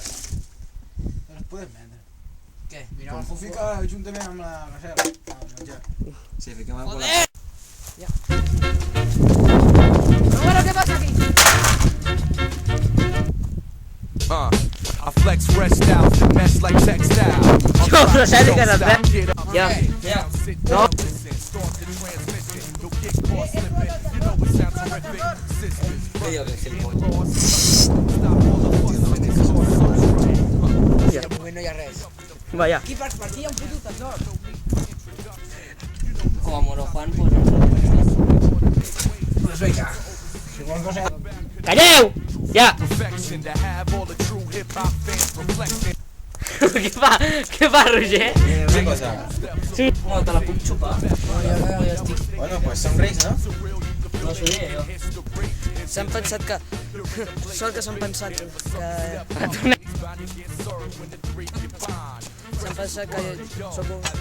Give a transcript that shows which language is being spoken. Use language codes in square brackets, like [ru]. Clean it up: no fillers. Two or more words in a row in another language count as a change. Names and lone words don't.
[ca] No les podem vendre. Què? Mira, ho fica juntament amb la reserva. Al menjar. Sí, fiquem el cul. Joder! Bueno, què passa aquí? [en] I flex fresh style, finesse like textile. [ca] Yo, però saps que no sé? [en] Get up, [ca] Ja, ja. No. [en] listen, start the transmission. You'll get caught slipping. You know it sounds terrific. Sisters, [ca] Què diu aquest [en] stop all the fussing and [ca] Vaya. Aquí per aquí hi ha un puto tresor. Com a Moro Juan, pues nosaltres. Pues vinga. Si vols cosa... Calleu! Ja! [en] Perfection to have all the true hip hop fans reflecting. [ca] Què fa, Roger? Una cosa. No, te la puc xupar. Bueno, pues somreis, no? No s'ho diré jo. S'han pensat que... Sort que s'han pensat que... S'han pensat que sóc un...